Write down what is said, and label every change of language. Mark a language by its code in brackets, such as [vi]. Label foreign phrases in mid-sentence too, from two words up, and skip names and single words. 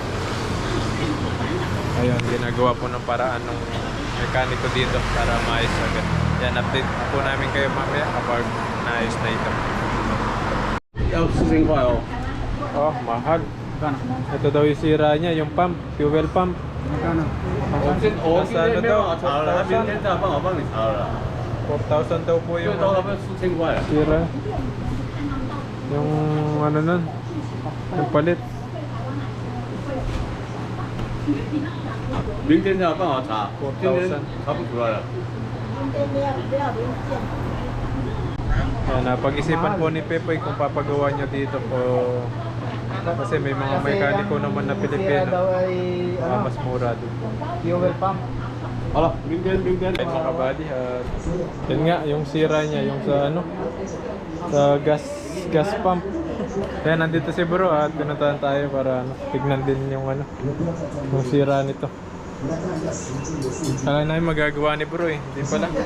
[tl] Ayun, ginagawa po ng paraan ng mekaniko dito para maayos agad. Yan, update po namin kayo mamaya kapag naayos na ito. [zh] 要4000块哦。 [tl] Oh, mahal. Magkano? Ito daw yung sira niya, yung pump, [en] fuel pump. [tl] Magkano? [zh] 我今天没有办法查了，他明天再帮我帮你查了啦。 [tl] 4,000 daw po [zh] 因为 [tl] yung [zh] 到那边4000块了。 [tl] sira. Yung ano nun, yung palit. [zh] 明天再帮我查，今天查不出来了。 [tl] Yan, napag-isipan po ni Pepoy kung papagawa niya dito po. Kasi may mga mekaniko naman na Sira Pilipino. daw ay Mas mura doon po. [en] fuel pump. [zh] 好了，明天。 [tl] Ay mga kabady, yun nga, yung sira niya, yung sa ano, sa [en] gas pump. [tl] Kaya nandito si bro at pinuntahan tayo para ano, tignan din yung ano, yung sira nito. Kala namin magagawa ni bro eh, hindi pala.